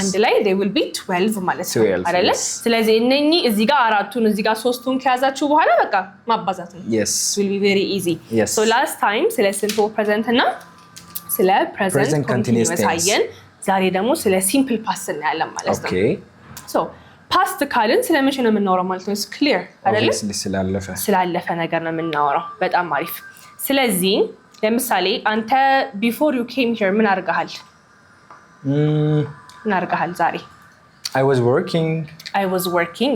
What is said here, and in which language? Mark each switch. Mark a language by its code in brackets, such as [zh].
[am] አንድ ላይ [en] they will be 12 [am] ማለት ነው አይደለ ስለዚህ እነኚህ እዚህ ጋር አራቱን እዚህ ጋር ሶስቱን ከያዛችሁ በኋላ በቃ ማባዛት ነው [en] yes it will be very easy so last time ስለ simple present እና ስለ present continuous [am] አየን ዛሬ ደግሞ ስለ [en] simple past [am] እናያለን ማለት ነው [en] okay [am] so past ካልን ስለምን ነው የምናወራው ማለት ነው clear አይደለ ስላለፈ ነገር ነው የምናወራው በጣም አሪፍ ስለዚህ ለምሳሌ አንተ [en] before you came here [am] ምን አርጋሃል ዛሬ [en] I was working